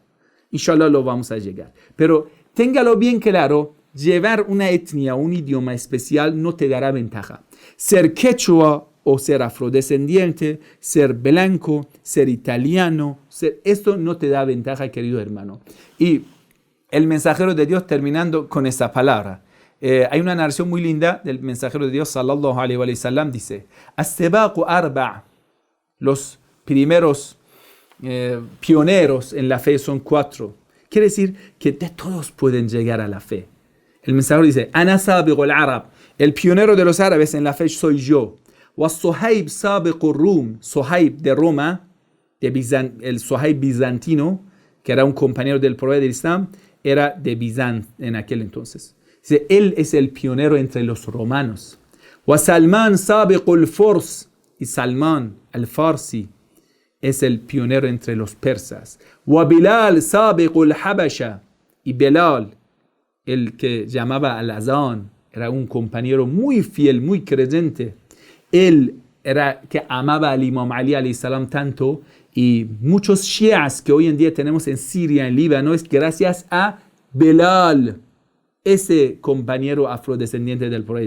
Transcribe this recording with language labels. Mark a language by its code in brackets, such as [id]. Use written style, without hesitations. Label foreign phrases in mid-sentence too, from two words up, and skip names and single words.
[es] Inshallah lo vamos a llegar. Pero téngalo bien claro, llevar una etnia, un idioma especial no te dará ventaja. Ser quechua o ser afrodescendiente, ser blanco, ser italiano, esto no te da ventaja, querido hermano. Y el mensajero de Dios, terminando con esta palabra, hay una narración muy linda del mensajero de Dios, [ar] صلى الله عليه وسلم, [es] dice, [ar] السباق أربع', [es] los primeros pioneros en la fe son 4. Quiere decir que de todos pueden llegar a la fe. El mensajero dice, [ar] أنا سابق العرب, [es] el pionero de los árabes en la fe soy yo. [ar] وَالصُّهَيْبْ سَابِقُ الرُّوم, [es] Sohaib de Roma, el Sohaib bizantino, que era un compañero del profeta del Islam, era de Bizancio en aquel entonces. Dice, él es el pionero entre los romanos. [ar] وَسَلْمَانْ سَابِقُ الْفُرْس, [es] y Salman al-Farsi es el pionero entre los persas. [ar] وَبِلَال سَابِقُ الْحَبَشَ, [es] y Bilal, el que llamaba al-Azán, era un compañero muy fiel, muy creyente. Él era que amaba al Imam Ali [ar] عليه السلام [es] tanto, y muchos shias que hoy en día tenemos en Siria, en Líbano, es gracias a Bilal, ese compañero afrodescendiente del profeta.